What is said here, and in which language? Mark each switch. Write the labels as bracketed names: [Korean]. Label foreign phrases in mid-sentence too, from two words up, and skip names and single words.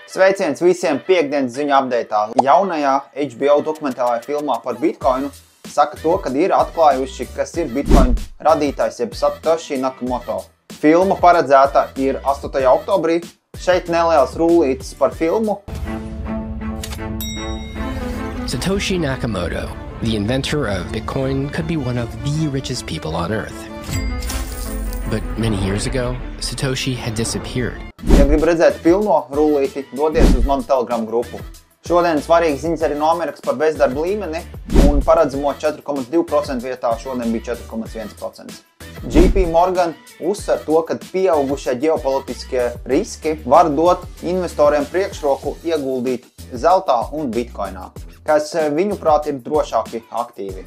[Latvian] Sveiciens visiem piekdienas ziņu update'ā. Jaunajā HBO dokumentālajā filmā par Bitcoinu saka to, kad ir atklājuši, kas ir Bitcoin radītājs, jeb Satoshi Nakamoto. Filma paredzēta ir 8. oktobrī. Šeit neliels rullītis par filmu. [English] Satoshi Nakamoto, the inventor of Bitcoin, could be one of the richest people on Earth. But many years ago, Satoshi had disappeared. [Latvian] Ja grib redzēt pilno rullīti, dodies uz manu Telegram grupu. Šodien svarīgas ziņas arī no Amerikas par bezdarba līmeni, un paredzamo 4,2% vietā šodien bija 4,1%. JP Morgan uzsver to, ka pieaugušie ģeopolitiskie riski var dot investoriem priekšroku ieguldīt zeltā un bitcoinā, kas viņuprāt ir drošāki aktīvi.